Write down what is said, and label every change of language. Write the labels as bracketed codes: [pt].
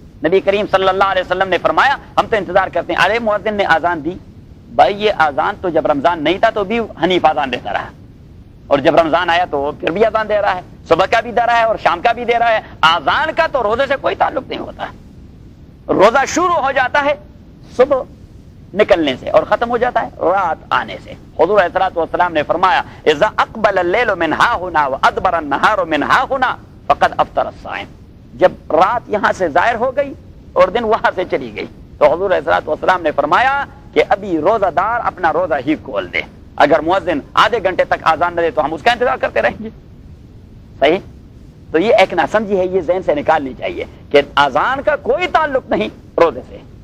[ur] نبی کریم صلی اللہ علیہ وسلم نے فرمایا ہم تو انتظار کرتے ہیں, ارے مؤذن نے آزان دی, بھائی یہ آزان تو جب رمضان نہیں تھا تو بھی حنیف آزان دیتا رہا, اور جب رمضان آیا تو پھر بھی آزان دے رہا ہے, صبح کا بھی دے رہا ہے اور شام کا بھی دے رہا ہے. آزان کا تو روزے سے کوئی تعلق نہیں ہوتا. روزہ شروع ہو جاتا ہے صبح نکلنے سے اور ختم ہو جاتا ہے رات آنے سے. حضور علیہ الصلوۃ والسلام نے فرمایا [ar] اذا اقبل الليل من ها هنا وادبر النهار من ها هنا فقد افطر الصائم. [ur] جب رات یہاں سے ظاہر ہو گئی اور دن وہاں سے چلی گئی تو حضور علیہ الصلوۃ والسلام نے فرمایا کہ ابھی روزہ دار اپنا روزہ ہی کھول دے. اگر مؤذن آدھے گھنٹے تک آزان نہ دے تو ہم اس کا انتظار کرتے رہیں گے. صحیح؟ تو یہ ایک ناسمجھی ہے, یہ ذہن سے نکالنی چاہیے کہ آزان کا کوئی تعلق نہیں روزے سے.